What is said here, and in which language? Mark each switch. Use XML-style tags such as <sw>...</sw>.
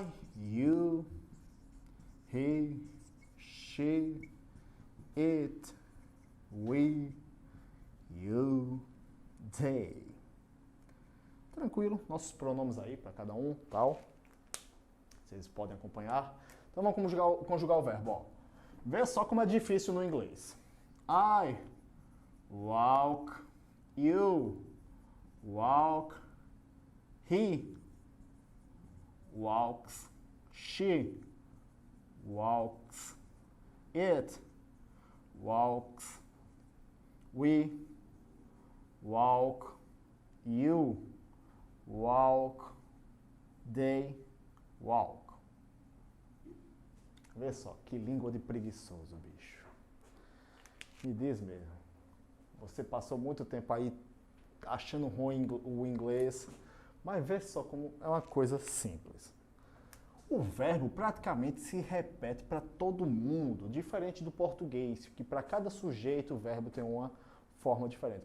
<en>I, you, he, she, it, we, you, they.</en> <pt>Tranquilo, nossos pronomes aí para cada um, tal. Vocês podem acompanhar. Então vamos conjugar o verbo, ó. Vê só como é difícil no inglês.</pt> <en>I walk, you walk, he walks, she walks, it walks, we walk, you walk, they walk.</en> <pt>Vê só, que língua de preguiçoso, bicho. Me diz mesmo. Você passou muito tempo aí achando ruim o inglês, mas vê só como é uma coisa simples. O verbo praticamente se repete para todo mundo, diferente do português, que para cada sujeito o verbo tem uma forma diferente.</pt>